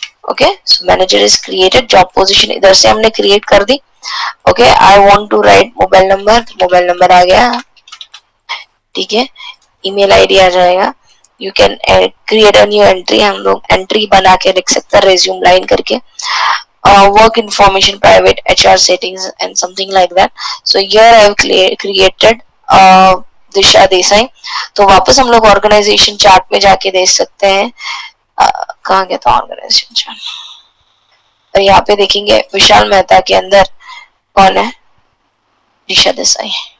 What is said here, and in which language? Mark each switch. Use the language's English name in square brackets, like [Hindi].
[English] okay, so manager is created, job position [Hindi] इधर से हमने क्रिएट कर दी। [English] Okay, I want to write mobile number, mobile number आ गया, ठीक है। [Hindi] ईमेल आईडी आ जाएगा। [English] you can create a new entry, [Hindi] हम लोग एंट्री बना के लिख सकते हैं रेज्यूम लाइन करके। [English] Work information, private HR settings and something like that. So here I have created Disha Desai. [Hindi] तो वापस हम लोग ऑर्गेनाइजेशन चार्ट में जाके देख सकते हैं, कहाँ गया था ऑर्गेनाइजेशन चार्ट, और यहाँ पे देखेंगे विशाल मेहता के अंदर कौन है, दिशा देसाई।